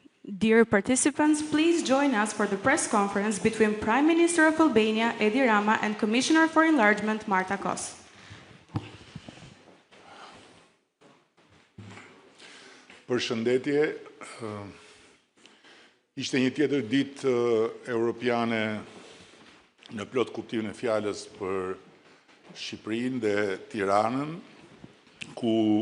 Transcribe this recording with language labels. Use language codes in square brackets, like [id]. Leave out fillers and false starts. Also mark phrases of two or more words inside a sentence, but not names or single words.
[en] Dear participants, please join us for the press conference between Prime Minister of Albania, Edi Rama, and Commissioner for Enlargement, Marta Kos. [sq] Përshëndetje, ishte një tjetër ditë europiane në plot kuptimin e fjalës për Shqipërinë dhe Tiranën, ku